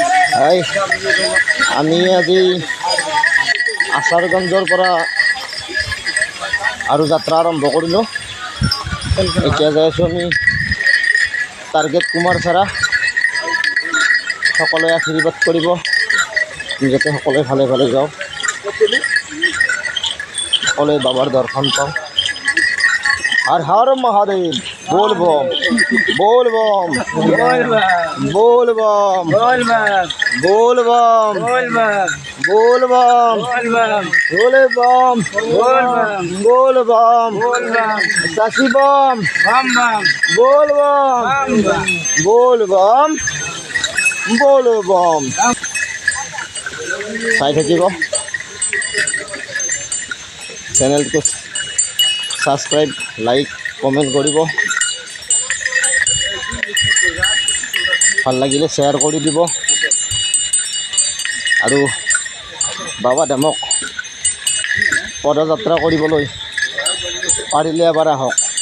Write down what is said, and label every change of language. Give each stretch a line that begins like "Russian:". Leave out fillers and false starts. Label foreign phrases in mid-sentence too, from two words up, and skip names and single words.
Assamese: হাই আমি আজি আচাৰগঞ্জৰ পৰা আৰু যাত্ৰা আৰম্ভ কৰিলোঁ। এতিয়া যাই আছোঁ আমি টাৰ্গেট কুমাৰচাৰা। সকলোৱে আশীৰ্বাদ কৰিব যাতে সকলোৱে ভালে ভালে যাওঁ, সকলোৱে বাবাৰ দৰ্শন পাওঁ।
Hindi: हर हर महादेव। बोल बम बोल बम बोल बम बोल बम बोल बम बोले बम बोल बम शशि बम बोल बम बोल बम बोल बम।
Assamese: চাই থাকিব, চেনেলটো সাবস্ক্রাইব লাইক কমেন্ট কৰিব, ভাল লাগিলে শ্বেয়াৰ কৰি দিব আৰু বাবা ধামক পদযাত্ৰা কৰিবলৈ পাৰিলে এবাৰ আহক।